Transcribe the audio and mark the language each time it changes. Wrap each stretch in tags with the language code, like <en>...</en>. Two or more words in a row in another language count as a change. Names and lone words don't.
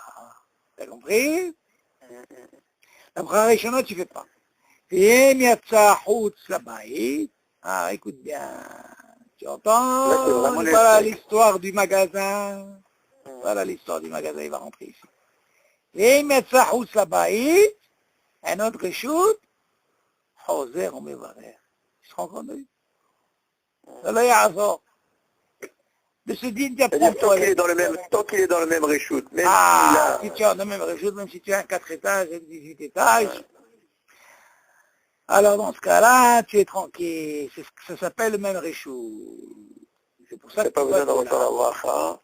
<fr>T'as compris? La</fr> <he>ברכה ראשונה,</he> <fr>tu ne fais pas. Ah, écoute bien. Tu entends? Voilà l'histoire du magasin. Voilà l'histoire du magasin, il va rentrer ici.</fr> <he>ואם יצא חוץ לבית, אין עוד רשות, חוזר ומברך. יש לך</he> <fr>encore vu?</fr> <he>זה לא יעזור.</he> <fr>Tant qu'il est dans le même réchoute, même si tu es dans le même réchoute, même si tu as un 4 étages et 18 étages, alors dans ce cas-là, tu es tranquille. Ça s'appelle le même réchoute. C'est pour ça que tu n'as pas besoin de faire la bracha.</fr>